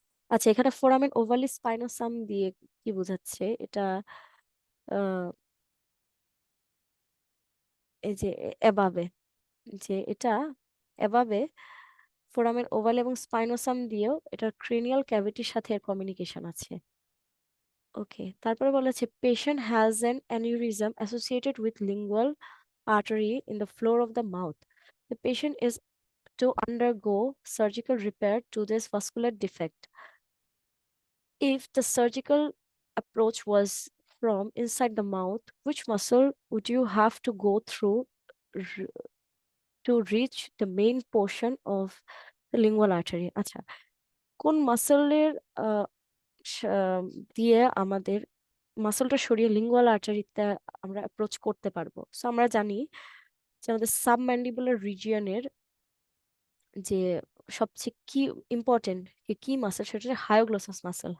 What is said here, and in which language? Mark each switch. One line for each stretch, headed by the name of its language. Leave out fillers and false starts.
Bangla: আচ্ছা, এখানে foramen ovale স্পাইনোসাম দিয়ে কি বোঝাচ্ছে এটা, আহ এই যে এভাবে, যে এটা এভাবে ফোরামেন ওভাল এবং স্পাইনোসাম দিয়েও এটার ক্রেনিয়াল ক্যাভিটির সাথে এর কমিউনিকেশন আছে।
English: okay,
Bangla: তারপরে বলেছে
English: Patient has an aneurysm associated with lingual artery in the floor of the mouth. The patient is to undergo surgical repair to this vascular defect. If the surgical approach was from inside the mouth, which muscle would you have to go through r- to reach the main portion of the lingual artery?
Bangla: আচ্ছা, কোন মাসলের দিয়ে আমাদের মাসলটা সরিয়ে lingual আর্টারিতে আমরা approach করতে পারবো? So আমরা জানি যে আমাদের সাবম্যান্ডিবুলার রিজিয়নের যে সবচেয়ে কি ইম্পর্টেন্ট কি মাসেল, সেটা হচ্ছে হায়োগ্লোসাস মাসেল।